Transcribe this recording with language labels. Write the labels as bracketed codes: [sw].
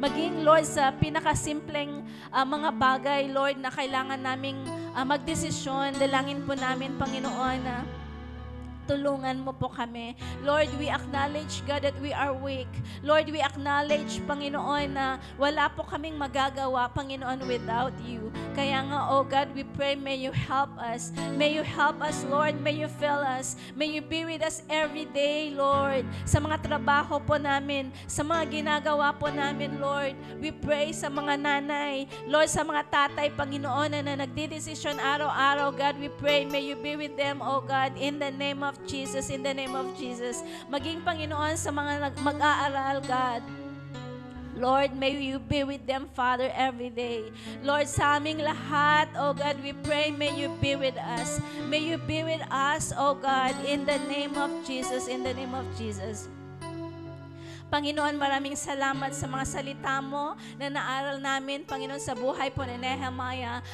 [tl] Maging, Lord, sa pinakasimpleng mga bagay, Lord, na kailangan naming magdesisyon. Dalangin po namin, Panginoon, na tulungan mo po kami. [en] Lord, we acknowledge, God, that we are weak. Lord, we acknowledge, Panginoon, [tl] na wala po kaming magagawa, [en] Panginoon, without you. [tl] Kaya nga, [en] oh God, we pray, may you help us. May you help us, Lord. May you fill us. May you be with us every day, Lord. [tl] Sa mga trabaho po namin, sa mga ginagawa po namin, Lord. [en] We pray [tl] sa mga nanay, [en] Lord, [tl] sa mga tatay, [en] Panginoon, [tl] na nagdidesisyon araw-araw, [en] God, we pray, may you be with them, oh God, in the name of Jesus, in the name of Jesus. [tl] Maging, Panginoon, sa mga mag-aaral, God. [en] Lord, may you be with them, Father, every day. Lord, [tl] sa aming lahat, [en] oh God, we pray, may you be with us. May you be with us, oh God, in the name of Jesus, in the name of Jesus. [tl] Panginoon, maraming salamat sa mga salita mo na naaral namin, Panginoon, sa buhay po ni Nehemiah.